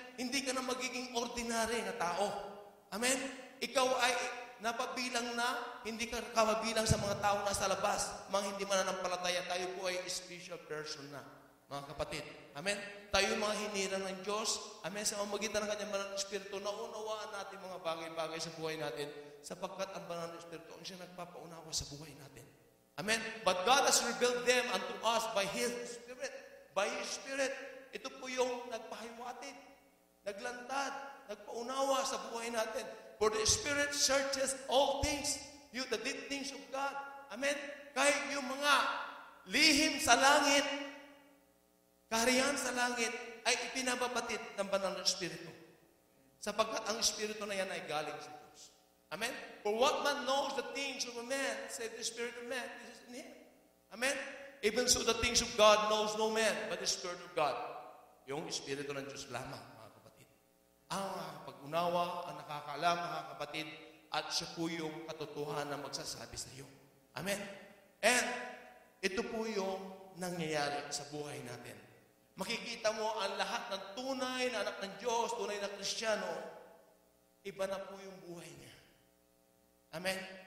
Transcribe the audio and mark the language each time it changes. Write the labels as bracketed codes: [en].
[tl] Hindi ka na magiging ordinary na tao. Amen? Ikaw ay napabilang na, hindi ka kabilang sa mga tao nasa labas, mga hindi mananampalataya. Tayo po ay [en] special person [tl] na, mga kapatid. Amen? Tayo mga hinirang ng Diyos. Amen? Sa mamagitan ng kanyang banal na Espiritu, naunawaan natin mga bagay-bagay sa buhay natin sapagkat ang banal na Espiritu ang siya nagpapaunawa sa buhay natin. Amen? [en] But God has revealed them unto us by His Spirit. By His Spirit. [tl] Ito po yung nagpahiwatig, naglantad, nagpaunawa sa buhay natin. [en] For the Spirit searches all things, the deep things of God. Amen? [tl] Kahit yung mga lihim sa langit, kaharian sa langit, ay ipinababatid ng banal na Espiritu. Sapagkat ang Espiritu na yan ay galing sa Diyos. Amen? [en] For what man knows the things of a man, said the Spirit of man, this is in him. Amen? Even so the things of God knows no man, but the Spirit of God. [tl] Yung Espiritu ng Diyos lamang, mga kapatid. Ang pag-unawa, ang nakakaalam, mga kapatid, at siya po yung katotohanan na magsasabi sa iyo. Amen? And ito po yung nangyayari sa buhay natin. Makikita mo ang lahat ng tunay na anak ng Diyos, tunay na Kristiyano, iba na po yung buhay niya. Amen?